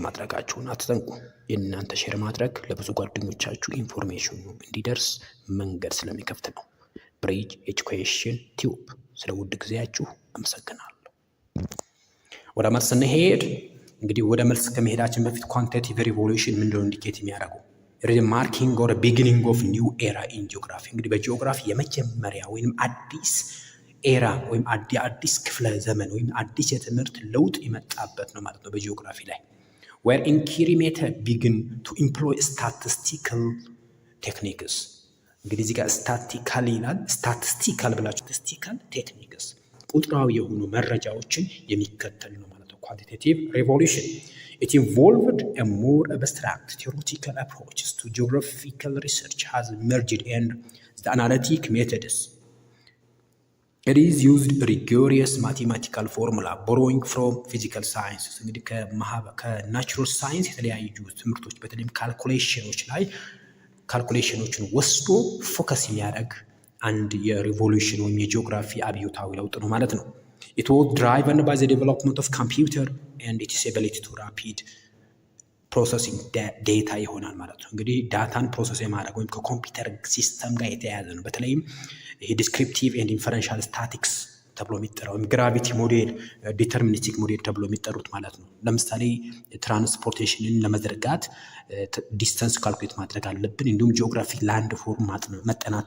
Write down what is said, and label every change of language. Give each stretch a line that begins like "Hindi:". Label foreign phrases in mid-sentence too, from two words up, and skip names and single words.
Amharic: ማድረጋችሁን አትዘንጉ። የእናንተ ሼር ማድረግ ለብዙ ጓደኞቻችሁ ኢንፎርሜሽኑ እንዲደርስ መንገድ ስለሚከፍት ነው። ብሪጅ ኤጁኬሽን ቲዩብ። ስለ ውድ ጊዜያችሁ አመሰግናለሁ። ወደ መልስ እንሄድ። እንግዲህ ወደ መልስ ከመሄዳችን በፊት
English: quantitative revolution
Amharic: ምንድነው ኢንዲኬት የሚያደርገው?
English: marking or beginning of new era in geography።
Amharic: እንግዲህ በጂኦግራፊ የመጀመሪያ ወይም አዲስ ኤራ ወይም አዲስ ክፍለ ዘመን ወይም አዲስ የትምህርት ለውጥ የመጣበት ነው ማለት ነው በጂኦግራፊ ላይ።
English: where inquiry method begin to employ statistical techniques።
Amharic: እንግዲህ እዚህ ጋር ስታቲካል ይላል። ስታቲስቲካል ብላችሁ
English: statistical techniques
Amharic: ቁጥራዊ የሆኑ መረጃዎችን የሚከተል ነው ማለት ነው።
English: quantitative revolution it involved a more abstract theoretical approaches to geographical research has emerged and the analytic methods. It is used rigorous mathematical formula borrowing from physical sciences።
Amharic: እንግዲህ ከናቹራል ሳይንስ የተለያዩ ትምህርቶች በተለይም ካልኩሌሽኖችን ወስዶ ፎከስ የሚያደርግ አንድ የሪቮሉሽን ወይም የጂኦግራፊ አብዮታዊ ለውጥ ነው ማለት ነው።
English: It was driven by the development of computer and its ability to rapid processing data
Amharic: ይሆናል ማለት ነው። እንግዲህ ዳታን ፕሮሰስ የማድረግ ወይም ከኮምፒውተር ሲስተም ጋር የተያያዘ ነው። በተለይም ይሄ
English: descriptive and inferential statics
Amharic: ተብሎ የሚጠራው ወይም
English: gravity model፣ deterministic model
Amharic: ተብሎ የሚጠሩት ማለት ነው። ለምሳሌ ትራንስፖርቴሽንን ለመዘርጋት
English: distance calculate
Amharic: ማድረግ አለብን። እንዲሁም
English: geographic land form
Amharic: መጠናት